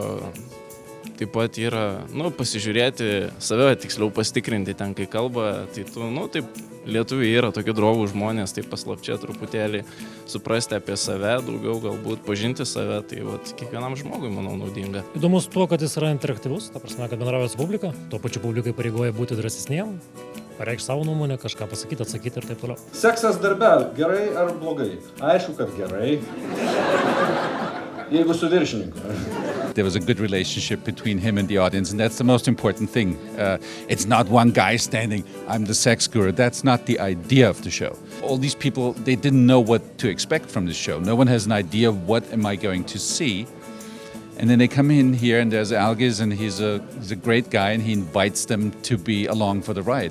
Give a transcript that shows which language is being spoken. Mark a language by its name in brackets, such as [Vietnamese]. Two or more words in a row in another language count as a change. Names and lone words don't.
[Lithuanian] Taip pat yra, pasižiūrėti save, tiksliau pasitikrinti ten, kai kalba, tai taip, lietuviai yra tokie drovūs žmonės, taip paslapčia truputėlį suprasti apie save, daugiau galbūt pažinti save, tai kiekvienam žmogui, manau, naudinga. Įdomus tuo, kad jis yra interaktyvus, ta prasme, kad bendrauja su publika, tuo pačiu publikai pareigoja būti drąsesniem, pareikšti savo nuomonę, kažką pasakyti, atsakyti ir taip toliau. Seksas darbe, gerai ar blogai? Aišku, kad gerai. Jeigu su viršininku. [English] There was a good relationship between him and the audience, and that's the most important thing. It's not one guy standing, I'm the sex guru. That's not the idea of the show. All these people, they didn't know what to expect from this show. No one has an idea of what am I going to see. And then they come in here, and there's Algis, and he's a great guy, and he invites them to be along for the ride.